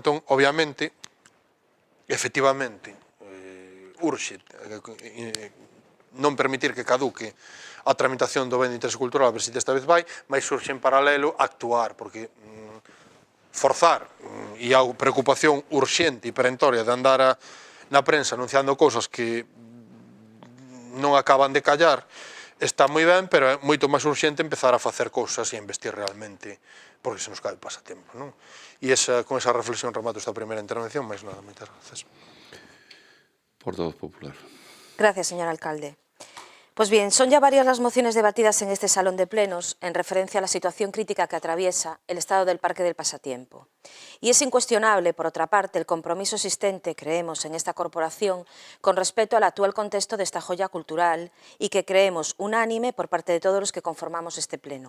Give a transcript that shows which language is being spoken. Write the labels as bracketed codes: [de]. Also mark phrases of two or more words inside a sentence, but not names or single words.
[gl] Entón, obviamente, efectivamente, urxe non permitir que caduque a tramitación do ben de interese cultural, a ver se desta vez vai, mas surxe en paralelo actuar, porque forzar e a preocupación urxente e perentoria de andar na prensa anunciando cousas que non acaban de callar está moi ben, pero é moito máis urxente empezar a facer cousas e a investir realmente, porque se nos cae o pasatempo, non? E con esa reflexión remato esta primeira intervención, máis nada, moitas gracias. [es] Portavoz popular. Gracias, señor alcalde. Pues bien, son ya varias las mociones debatidas en este salón de plenos en referencia a la situación crítica que atraviesa el estado del Parque del Pasatiempo. Y es incuestionable, por otra parte, el compromiso existente, creemos, en esta corporación con respecto al actual contexto de esta joya cultural y que creemos unánime por parte de todos los que conformamos este pleno.